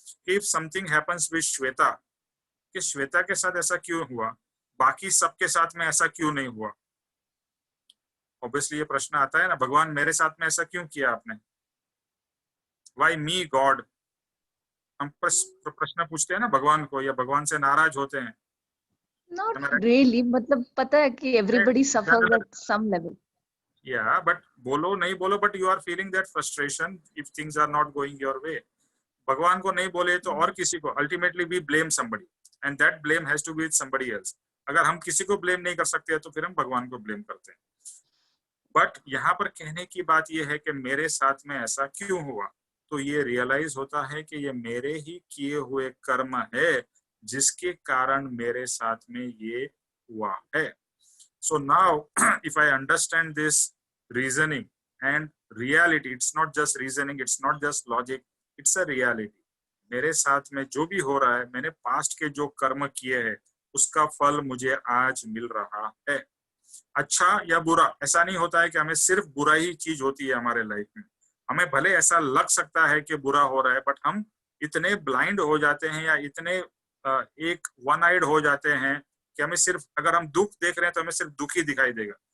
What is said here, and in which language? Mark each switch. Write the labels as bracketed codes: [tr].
[en] if something happens with [hi] Shweta, कि श्वेता के साथ ऐसा क्यों हुआ, बाकी सबके साथ में ऐसा क्यों नहीं हुआ। ऑब्वियसली ये प्रश्न आता है ना, भगवान मेरे साथ में ऐसा क्यों किया आपने, [en] Why me God. [hi] हम प्रश्न पूछते हैं ना भगवान को, या भगवान से नाराज होते हैं। [en] Not really, [hi] मतलब पता है कि [en] everybody suffers at some level. Yeah, but [hi] बोलो नहीं बोलो, [en] but you are feeling that frustration if things are not going your way. [hi] भगवान को नहीं बोले तो और किसी को, [en] ultimately we blame somebody and that blame has to be with somebody else. [hi] अगर हम किसी को blame नहीं कर सकते तो फिर हम भगवान को blame करते हैं। बट यहाँ पर कहने की बात यह है कि मेरे साथ में ऐसा क्यों हुआ, तो ये रियलाइज होता है कि ये मेरे ही किए हुए कर्म है जिसके कारण मेरे साथ में ये हुआ है। [en] So now if I understand this reasoning and reality, it's not just reasoning, it's not just logic, it's a reality. [hi] मेरे साथ में जो भी हो रहा है, मैंने पास्ट के जो कर्म किए हैं उसका फल मुझे आज मिल रहा है। अच्छा या बुरा, ऐसा नहीं होता है कि हमें सिर्फ बुरा ही चीज होती है हमारे लाइफ में। हमें भले ऐसा लग सकता है कि बुरा हो रहा है, बट हम इतने ब्लाइंड हो जाते हैं या इतने एक वन आइड हो जाते हैं कि हमें सिर्फ, अगर हम दुख देख रहे हैं तो हमें सिर्फ दुख ही दिखाई देगा।